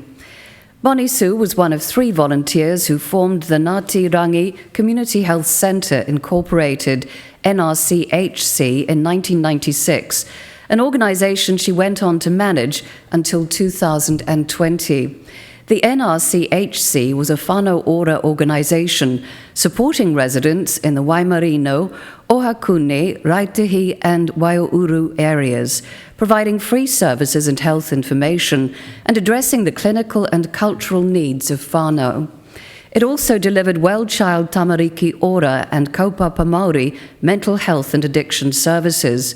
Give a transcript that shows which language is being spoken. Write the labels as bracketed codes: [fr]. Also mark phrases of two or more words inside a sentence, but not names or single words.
[en] Bonnie Sue was one of 3 volunteers who formed the Ngāti Rangi Community Health Centre Incorporated, NRCHC, in 1996, an organisation she went on to manage until 2020. The NRCHC was a [mi] whānau ora [en] organisation supporting residents in the Waimarino, Ohakune, Raitihi and Waiōuru areas, providing free services and health information and addressing the clinical and cultural needs of whānau. It also delivered Well Child Tamariki Ora and [mi] Kaupapa Māori [en] mental health and addiction services.